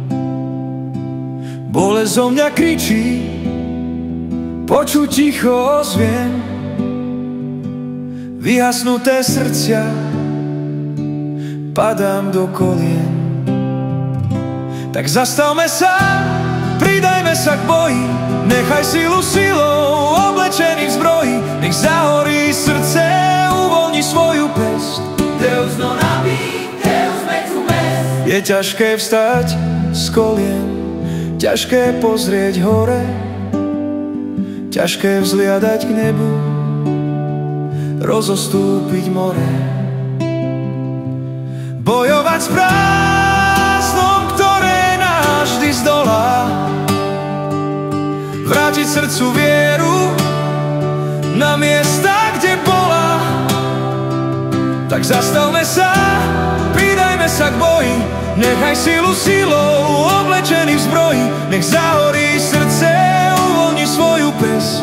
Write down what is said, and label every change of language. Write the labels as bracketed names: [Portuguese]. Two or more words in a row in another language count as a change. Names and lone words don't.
[Slovak] Bolesť zo mňa kričí, počuť ticho ozvien, vyhasnuté srdcia, padám do kolien. Tak zastavme sa, pridajme sa k boji, nechaj silu silou oblečený v zbroji. Nech zahorí srdce, uvoľni svoju pesť. [Latin] Deus non habit, Deus mecum est. [Slovak] Je ťažké vstať z kolien, ťažké pozrieť hore, ťažké vzliadať k nebu, rozostúpiť more. Bojovať s prázdnom, ktoré nás vždy zdolá, vrátiť srdcu vieru na miesta, kde bola. Tak zastavme sa, pridajme sa k boji, nechaj silu silou oblečený v zbroji. Nech zahorí srdce, uvoľni svoju pesť.